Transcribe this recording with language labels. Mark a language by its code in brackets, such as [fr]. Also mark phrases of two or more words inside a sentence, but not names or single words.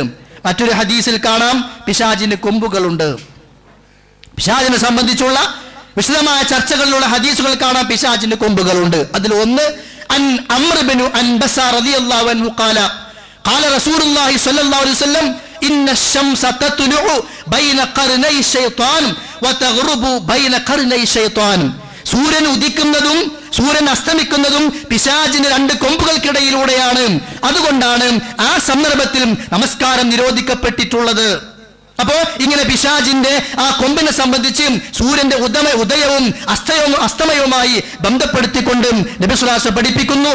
[ml] മറ്റൊരു ഹദീസിൽ കാണാം പിശാചിന് കൊമ്പുകളുണ്ട്. പിശാചിനെ സംബന്ധിച്ചുള്ള വിശദമായ ചർച്ചകളിലുള്ള ഹദീസുകൾ കാണാം പിശാചിന് കൊമ്പുകളുണ്ട്. അതിൽ ഒന്ന് [ar] عن عمرو بن عبسة رضي الله عنه قال قال رسول الله صلى الله عليه وسلم إن الشمس تطلع بين قرني الشيطان وتغرب بين قرني الشيطان, [ml] സൂര്യൻ ഉദിക്കുന്നതും സൂര്യൻ അസ്തമിക്കുന്നതും പിശാചിന് രണ്ട് കൊമ്പുകൾക്കിടയിലൂടെയാണ്. അതുകൊണ്ടാണ് ആ സന്ദർഭത്തിൽ നമസ്കാരം നിരോധിക്കപ്പെട്ടിട്ടുള്ളത്. അപ്പോ ഇങ്ങനെ പിശാചിന്റെ ആ കൊമ്പിനെ സംബന്ധിച്ച് സൂര്യന്റെ ഉദയവും അസ്തമയവുമായി ബന്ധപ്പെടുത്തിക്കൊണ്ട് നബി [ar] صلى الله عليه وسلم [ml] പഠിപ്പിക്കുന്നു.